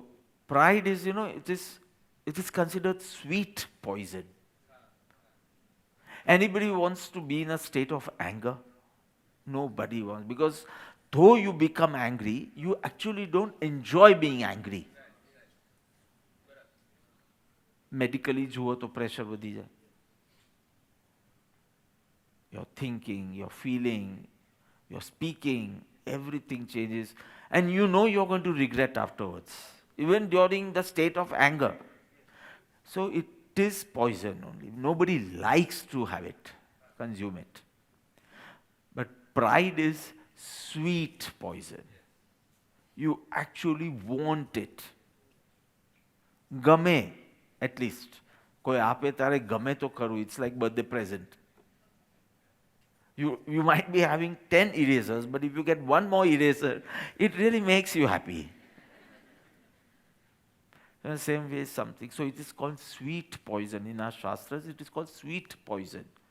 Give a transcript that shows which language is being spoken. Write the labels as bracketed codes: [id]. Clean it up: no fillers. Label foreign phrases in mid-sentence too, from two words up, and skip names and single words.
[en] So, pride is, It is considered sweet poison. Anybody wants to be in a state of anger? Nobody wants. Because though you become angry, you actually don't enjoy being angry. [gu] Medically જુઓ તો pressure વધી જાય. [en] Your thinking, your feeling, your speaking, everything changes. And you know you're going to regret afterwards, even during the state of anger. So it is poison only. Nobody likes to have it, consume it. But pride is sweet poison. You actually want it. ગમે at least. [gu] કોઈ આપે તારે ગમે તો ખરું. [en] It's like birthday present. You might be having 10 erasers, but if you get one more eraser, it really makes you happy. In the same way, something. So it is called sweet poison. In our Shastras, it is called sweet poison.